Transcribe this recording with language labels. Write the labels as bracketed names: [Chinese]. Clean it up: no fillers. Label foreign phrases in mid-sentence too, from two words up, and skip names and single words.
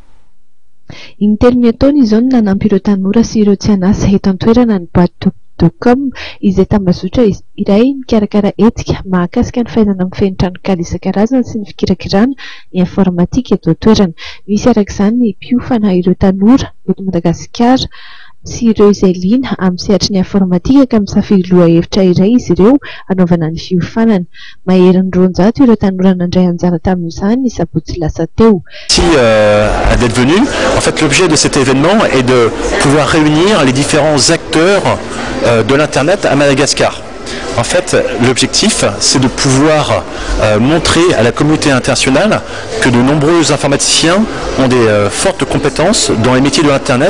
[Malagasy] Intelo ny ataony izao no nanampy ireo tanora sy ireo tsy anasa eto an-toerana ny boîte.com izay tambazotra iray mikarakara etika mahakasika ny fahaizana mifehy tranokala isan-karazany sy ny fikirakirana ny informatika eto an-toerana. Misy arak'izany ny mpiofana ireo tanora eto Madagasikara sy ireo izay liana amin'ny sehatry ny informatika ka misafidy lohahevitra iray izy ireo anaovana ny fiofanana. Maherin'ny 200 ireo tanora nandray anjara tamin'izany sabotsy lasa teo. [French] D'être venu. En fait, l'objet de cet événement est de pouvoir réunir les différents acteurs de l'Internet à Madagascar. En fait, l'objectif, c'est de pouvoir montrer à la communauté internationale que de nombreux informaticiens ont des fortes compétences dans les métiers de l'Internet.